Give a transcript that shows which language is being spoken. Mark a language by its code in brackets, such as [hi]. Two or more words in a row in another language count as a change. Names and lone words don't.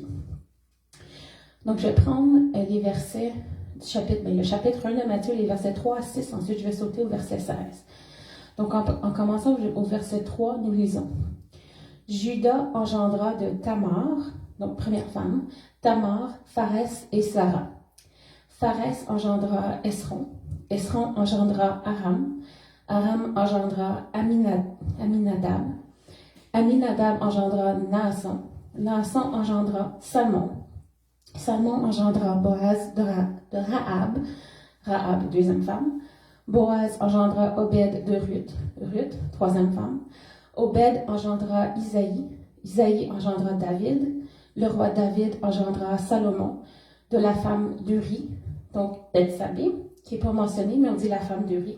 [fr] Donc, je vais prendre les versets le chapitre 1 de Matthieu, les versets 3 à 6. Ensuite, je vais sauter au verset 16. Donc, en commençant au verset 3, nous lisons. Judas engendra de Tamar, donc première femme, Tamar, Pharès et Sarah. Pharès engendra Esron. Esron engendra Aram. Aram engendra Aminadab. Aminadab engendra Naasson. Naasson engendra Salmon. Salmon engendra Boaz de Rahab. Rahab, deuxième femme. Boaz engendra Obed de Ruth. Ruth, troisième femme. Obed engendra Isaïe. Isaïe engendra David. Le roi David engendra Salomon de la femme d'Uri, donc Bethsabée, qui n'est pas mentionnée, mais on dit la femme d'Uri.